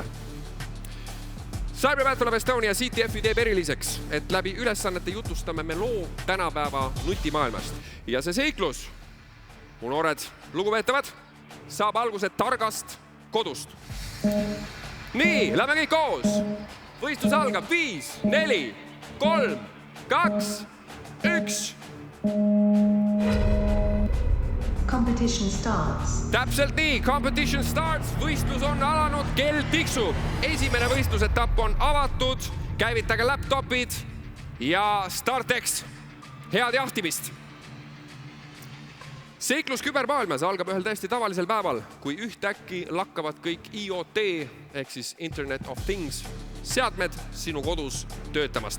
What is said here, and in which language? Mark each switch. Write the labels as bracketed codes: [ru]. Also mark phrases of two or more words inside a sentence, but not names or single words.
[et] Cyber Battle of Estonia CTF-i teeb eriliseks, et läbi ülesannete jutustame me loo tänapäeva nutimaailmast. Ja see seiklus, mu noored lugupeetavad, saab alguse targast kodust. Nii, lähme kõik koos. Võistlus algab 5, 4, 3, 2, 1. [en] Competition starts. [et] Täpselt nii, [en] competition starts, [et] võistlus on alanud, kell tiksub. Esimene võistlusetapp on avatud, käivitage laptopid ja StartX. Head jahtimist! Seiklus kübermaailmas algab ühel täiesti tavalisel päeval, kui ühtäkki lakkavad kõik IoT ehk siis [en] Internet of Things [et] seadmed sinu kodus töötamast.